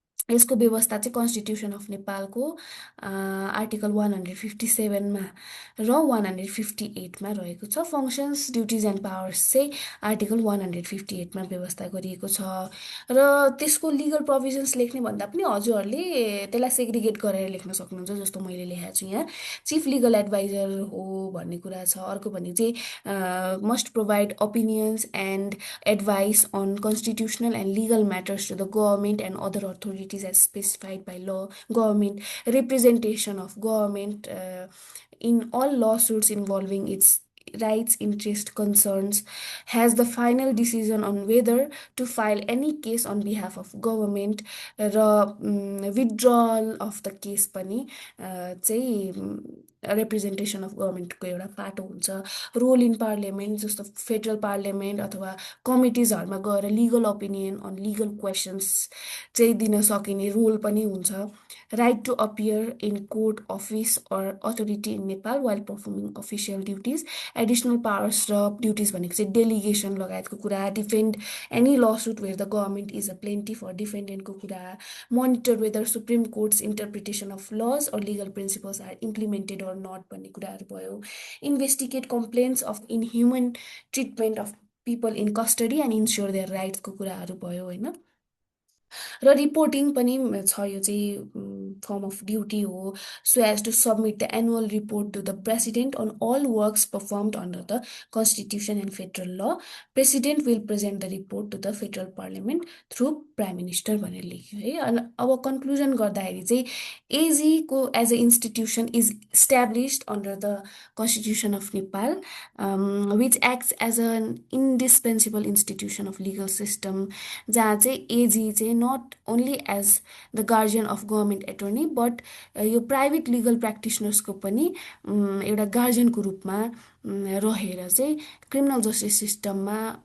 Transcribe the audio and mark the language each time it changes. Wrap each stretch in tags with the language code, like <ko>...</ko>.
<ne>यसको व्यवस्था चाहिँ कन्स्टिट्युसन अफ नेपालको आर्टिकल 157मा र 158मा रहेको छ। फङ्सन्स ड्युटिज एन्ड पावर्स चाहिँ आर्टिकल 158मा व्यवस्था गरिएको छ। र त्यसको लिगल प्रोभिजन्स लेख्ने भन्दा पनि हजुरहरूले त्यसलाई सेग्रिगेट गरेर लेख्न सक्नुहुन्छ, जस्तो मैले लेखेको छु यहाँ। चिफ लिगल एडभाइजर हो भन्ने कुरा छ। अर्को भने चाहिँ</ne> <en>must provide opinions and advice on constitutional and legal matters to the government and other authorities as specified by law, government representation of government in all lawsuits involving its rights, interest, concerns, has the final decision on whether to file any case on behalf of government र withdrawal of the case</en> <ne>पनि चाहिँ</ne> <en>representation of</en> <ne>गभर्मेन्टको एउटा पाटो हुन्छ। Role in parliament, जस्तो federal parliament अथवा कमिटिजहरूमा गएर legal opinion on legal questions चाहिँ दिन सकिने रोल पनि हुन्छ।</ne> <en>Right to appear in court, office or authority in Nepal while performing official duties.</en> <ne>Additional powers र ड्युटिज भनेको चाहिँ डेलिगेसन लगायतको कुरा,</ne> <en>defend any law suit where the government is a plaintiff or डिफेन्डेन्टको</en> <ne>कुरा,</ne> <en>monitor whether supreme court's interpretation of laws or legal principles are implemented or not</en> <ne>भन्ने कुराहरू भयो।</ne> <en>investigate complaints of inhuman treatment of people in custody and ensure their राइट्सको</en> <ne>कुराहरू भयो होइन। र reporting पनि छ, यो चाहिँ फर्म अफ ड्युटी हो।</ne> <en>So as to submit the annual report to the president on all works performed under the constitution and federal law. President will present the report to the federal parliament through prime minister</en> <ne>भनेर लेख्यो है। अनि अब conclusion गर्दाखेरि चाहिँ एजीको</ne> <en>as a institution is established under the constitution of Nepal, which acts as an indispensable institution of legal system,</en> <ne>जहाँ चाहिँ एजी चाहिँ</ne> <en>not only as the guardian of government attorney</en> <ne>but यो प्राइभेट लिगल प्र्याक्टिसनर्सको पनि एउटा गार्जियनको रूपमा रहेर चाहिँ क्रिमिनल जस्टिस सिस्टममा</ne>